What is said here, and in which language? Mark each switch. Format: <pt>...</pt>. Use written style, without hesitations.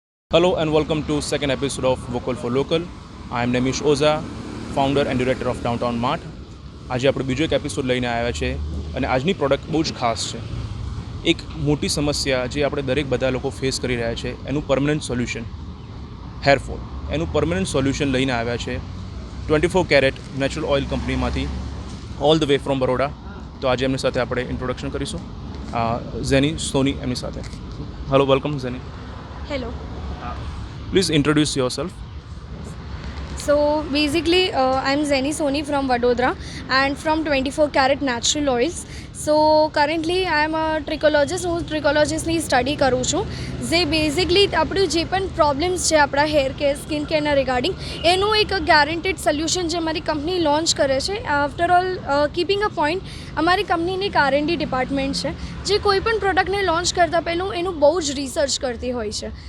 <en>Hello and welcome to second episode of Vocal for Local. I am Nemish Oza, founder and director of Downtown Mart.</en> <gu>આજે આપણે બીજો એક episode લઈને આવ્યા છે અને આજની પ્રોડક્ટ બહુ જ ખાસ છે. એક મોટી સમસ્યા જે આપણે દરેક બધા લોકો ફેસ કરી રહ્યા છે એનું પરમનન્ટ સોલ્યુશન હેરફોલ. એનું પરમનન્ટ સોલ્યુશન લઈને આવ્યા છે 24 કેરેટ નેચરલ ઓઇલ કંપનીમાંથી all the way from Baroda. તો આજે એમની સાથે આપણે ઇન્ટ્રોડક્શન કરીશું. ઝેની સોની એમની સાથે.</gu> <en>hello, welcome</en> <gu>ઝેની.</gu> <en>Hello. Please introduce yourself. So basically, I'm Zeni Soni from Vadodara and from 24 Carat Natural Oils. So currently I'm a trichologist.</en> <gu>હું ટ્રિકોલોજીસ્ટની સ્ટડી કરું છું, જે બેઝિકલી આપણું જે પણ પ્રોબ્લેમ્સ છે આપણા હેર કેર સ્કિન કેરના રિગાર્ડિંગ એનું એક ગેરંટેડ સોલ્યુશન જે અમારી કંપની લોન્ચ કરે છે.</gu> <en>after all keeping a point,</en> <gu>અમારી કંપનીની એક R&D ડિપાર્ટમેન્ટ છે જે કોઈ પણ પ્રોડક્ટને લોન્ચ કરતાં પહેલું એનું બહુ જ રિસર્ચ કરતી હોય છે.</gu>